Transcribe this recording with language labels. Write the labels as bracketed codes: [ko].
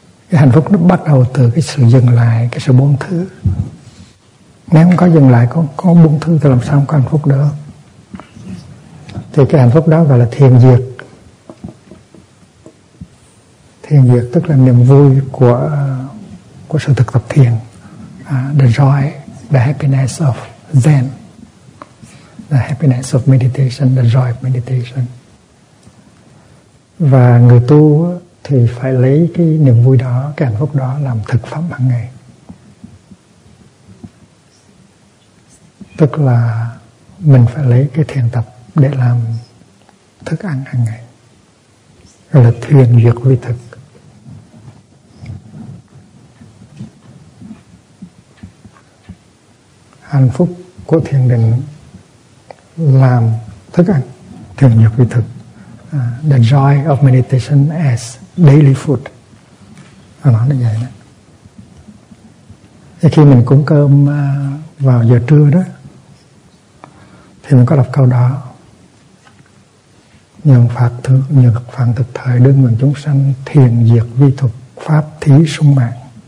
[vi] Cái hạnh phúc nó bắt đầu từ cái sự dừng lại, cái sự buông thư. Nếu không có dừng lại, có buông thư thì làm sao không có hạnh phúc được. Thì cái hạnh phúc đó gọi là thiền diệt. Thiền diệt tức là niềm vui của sự thực tập thiền. [en] The joy, the happiness of Zen. The happiness of meditation, the joy of meditation. [vi] Và người tu thì phải lấy cái niềm vui đó, cái hạnh phúc đó làm thực phẩm hàng ngày. tức là mình phải lấy cái thiền tập để làm thức ăn hàng ngày, là thiền duyệt vi thực. Hạnh phúc của thiền định làm thức ăn, thiền duyệt vi thực. [en] The joy of meditation as daily food. [vi] Nó nói như vậy đó. Thì khi mình cúng cơm vào giờ trưa đó, thì mình có đọc câu đó: Nhược phạn thực thời đương nguyện chúng sanh thiền diệt vi thực pháp thí sung mạng.